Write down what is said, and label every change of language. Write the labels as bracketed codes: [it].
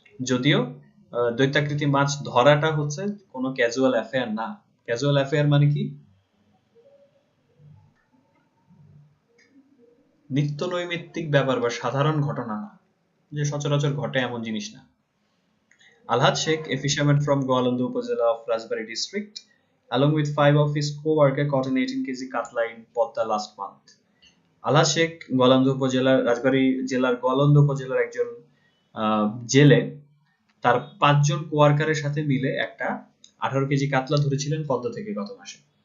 [bn] যদিও দৈত্যাকৃতি মাছ ধরাটা হচ্ছে কোনো ক্যাজুয়াল অ্যাফেয়ার না। ক্যাজুয়াল অ্যাফেয়ার মানে কি? নিত্য নৈমিত্তিক ব্যাপার বা সাধারণ ঘটনা না, যে সচরাচর ঘটে এমন জিনিস না। [en] Alhaj Sheikh, a fisherman from Goalandu Upazila of Rajbari district, along with 5 of his co-workers, caught an 18 kg katla in Podda last month. [bn] আলহাজ শেখ গোয়ালন্দ উপজেলার, রাজবাড়ী জেলার গোয়ালন্দ উপজেলার একজন জেলে তার 5 জন কোয়ার্কারের সাথে মিলে একটা 18 কেজি কাতলা ধরেছিলেন পদ্মা থেকে গত মাসে।